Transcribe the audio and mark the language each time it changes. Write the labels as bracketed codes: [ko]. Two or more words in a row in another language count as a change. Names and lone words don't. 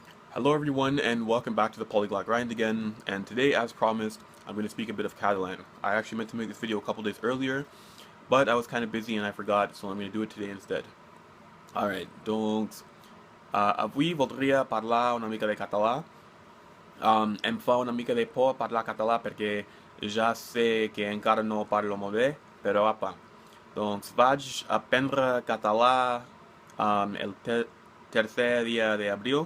[en] Hello everyone and welcome back to the Polyglot Grind again, and today as promised I'm going to speak a bit of Catalan. I actually meant to make this video a couple days earlier, but I was kind of busy and I forgot, so I'm going to do it today instead. Alright, [ca] donc avui voldria parlar una mica de català. Em fa una mica de por parlar català perquè ja sé que encara no parlo molt bé, però apa. Doncs vaig aprendre català el tercer dia d'abril.